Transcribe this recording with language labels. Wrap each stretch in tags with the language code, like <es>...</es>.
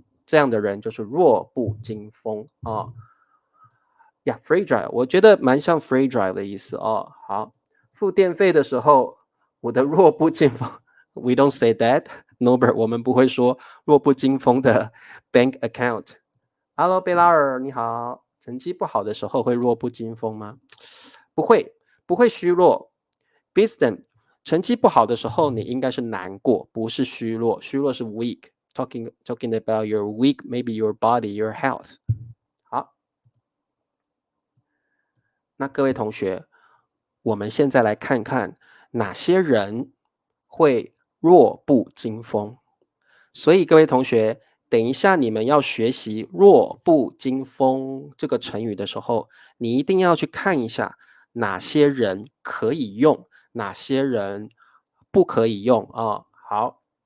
<zh>这样的人就是弱不禁风呀 fragile， 我觉得蛮像 fragile 的意思好，付电费的时候，我的弱不禁风 ，</zh> <en>we don't say that，</en> <zh>Norbert， 我们不会说弱不禁风的 bank account。 Hello， 贝拉尔，你好。成绩不好的时候会弱不禁风吗？不会，不会虚弱。Biston， 成绩不好的时候你应该是难过，不是虚弱。虚弱是</zh> <en>weak。Talking about your weak, maybe your body, your health。</en> <zh>好。那各位同学，我们现在来看看哪些人会弱不禁风。所以各位同学，等一下你们要学习弱不禁风这个成语的时候，你一定要去看一下哪些人可以用，哪些人不可以用好。</zh>